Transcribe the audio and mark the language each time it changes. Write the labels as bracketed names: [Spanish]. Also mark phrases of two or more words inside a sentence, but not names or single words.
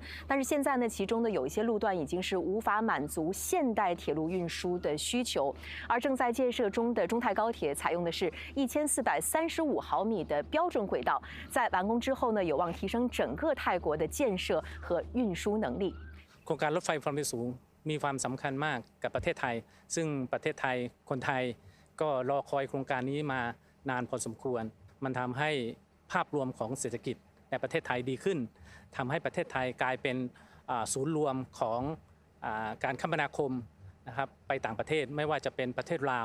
[Chinese] 但是现在呢，其中的有一些路段已经是无法满足现代铁路运输的需求，而正在建设中的中泰高铁采用的是1435毫米的标准轨道，在完工之后呢，有望提升整个泰国的建设和运输能力。 [Thai] โครงการรถไฟความเร็วสูงมีความสำคัญมากกับประเทศไทยซึ่งประเทศไทยคนไทยก็รอคอยโครงการนี้มานานพอสมควรมันทำให้ภาพรวมของเศรษฐกิจในประเท ศไทยดีขึ้นทำให้ประเทศไทยกลายเป็นศูนย์รวมของการคมนาคมนะครับไปต่างประเทศไม่ว่าจะเป็นประเทศลาว